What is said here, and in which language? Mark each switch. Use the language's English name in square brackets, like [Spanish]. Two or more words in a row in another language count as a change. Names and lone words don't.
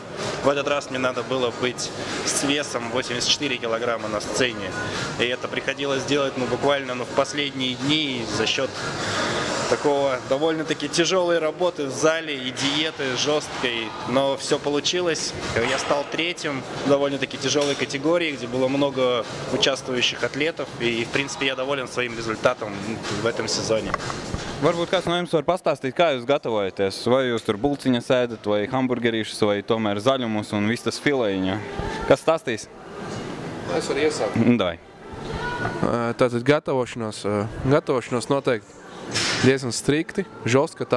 [Russian] В этот раз мне надо было быть с весом 84 килограмма на сцене, и это приходилось делать буквально в последние дни за счет такого довольно-таки тяжелой работы в зале и диеты жесткой, но все получилось. Я стал 3-м в довольно-таки тяжелой категории, где было много участвующих атлетов, и в принципе я доволен своим результатом в этом сезоне. [Latvian] Varbūt kāds no jums var pastāstīt, kā jūs gatavojaties? Vai jūs tur bulciņas ēdat, vai hamburgerīšus, vai tomēr zaļumus un viss tas filējiņa? Kas stāstīs? Es varu iesākt. Dai. Tātad gatavošanos noteikti diezgan strikti, žostka tā.